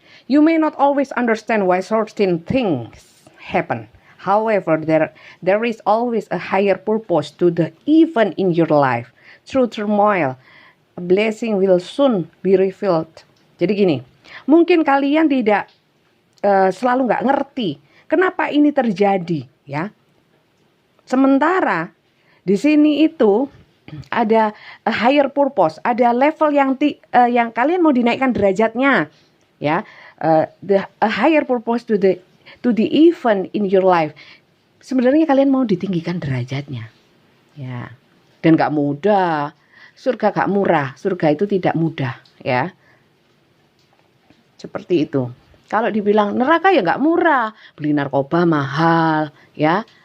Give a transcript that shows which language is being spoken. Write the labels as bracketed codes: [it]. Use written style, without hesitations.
[en] You may not always understand why certain things happen. However, there is always a higher purpose to the event in your life. Through turmoil, a blessing will soon be revealed. [id] Jadi gini, mungkin kalian tidak selalu nggak ngerti kenapa ini terjadi, ya. Sementara di sini itu ada [en] a higher purpose, [id] ada level yang kalian mau dinaikkan derajatnya, ya. [en] A higher purpose to the event in your life. [id] Sebenarnya kalian mau ditinggikan derajatnya, ya. Dan gak mudah. Surga gak murah, surga itu tidak mudah, ya. Seperti itu. Kalau dibilang neraka ya gak murah, beli narkoba mahal, ya.